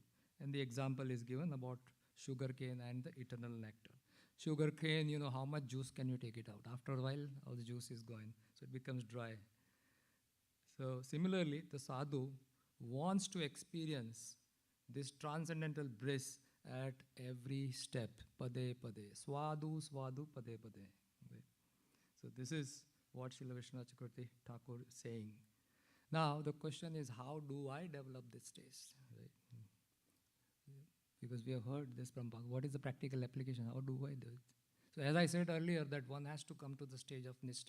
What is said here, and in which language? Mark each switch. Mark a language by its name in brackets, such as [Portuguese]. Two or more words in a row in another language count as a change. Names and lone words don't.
[English] And the example is given about sugar cane and the eternal nectar. Sugar cane, you know, how much juice can you take it out? After a while, all the juice is gone, so it becomes dry. So similarly, the sadhu wants to experience this transcendental bliss at every step. [Sanskrit] Pade pade. Swadu swadu pade pade. [English] Right. So this is what Srila Vishnu Chakravarti Thakur is saying. Now the question is, how do I develop this taste? Right. Because we have heard this from Bhagavad. What is the practical application? How do I do it? So as I said earlier, that one has to come to the stage of Nishtha.